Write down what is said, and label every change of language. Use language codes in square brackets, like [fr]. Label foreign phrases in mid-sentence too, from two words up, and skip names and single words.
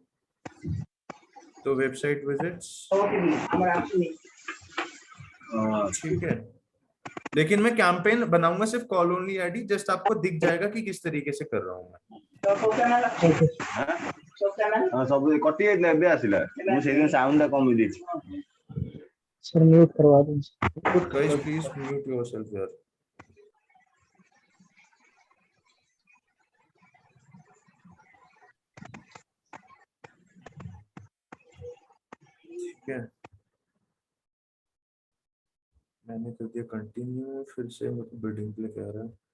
[hi] तो [en] website visits, [hi] ठीक है। लेकिन मैं कैंपेन बनाऊंगा सिर्फ [en] call only ID, just [hi] आपको दिख जाएगा कि किस तरीके से कर रहा हूं मैं। [or] ସବ କଟି जाइଥିଲା ଏବେ ଆସିଲା ମୁଁ ସେଇଦିନ ସାଉଣ୍ଡ ଟା କମି ଦେଇଛି [hi] सर म्यूट करवा दो। [en] guys please mute yourself [hi] यार। ठीक है, मैंने कर दिया कंटिन्यू, फिर से मेरे को बिल्डिंग के लिए कह रहा है।